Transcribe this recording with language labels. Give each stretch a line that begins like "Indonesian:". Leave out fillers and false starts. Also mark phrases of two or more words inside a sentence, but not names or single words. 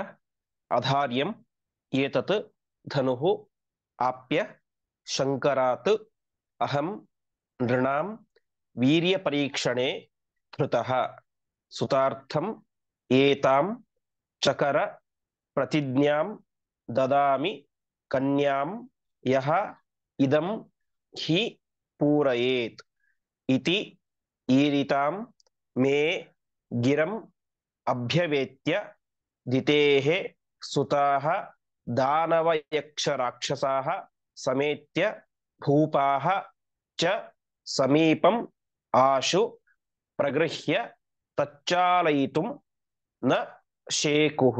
Sanskrit: ಅಧಾರ್ಯಂ ಏತತ್ ಧನುಃ ಆಪ್ಯ ಶಂಕರಾತ್ ಅಹಂ ನೃಣಾಂ ವೀರ್ಯ ಪರೀಕ್ಷಣೆ ಧೃತಃ ಸುತಾರ್ಥಂ ಏತಾಂ ಚಕರ ಪ್ರತಿಜ್ಞಾಂ ದದಾಮಿ ಕನ್ಯಾಂ ಯಹ ಇದಂ ಹಿ ಪೂರಯೇತ್. ಇತಿ ಈರಿತಾಂ ಮೇ ಗಿರಂ ಅಭ್ಯವೇತ್ಯ ದಿತೇಃ ಸುತಾಃ ದಾನವ ಯಕ್ಷ ರಾಕ್ಷಸಾಃ ಸಮೇತ್ಯ ಭೂಪಾಃ ಚ ಸಮೀಪಂ ಆಶು ಪ್ರಗೃಹ್ಯ ತಚ್ಚಾಲಯಿತುಂ ನ ಶೇಕುಃ.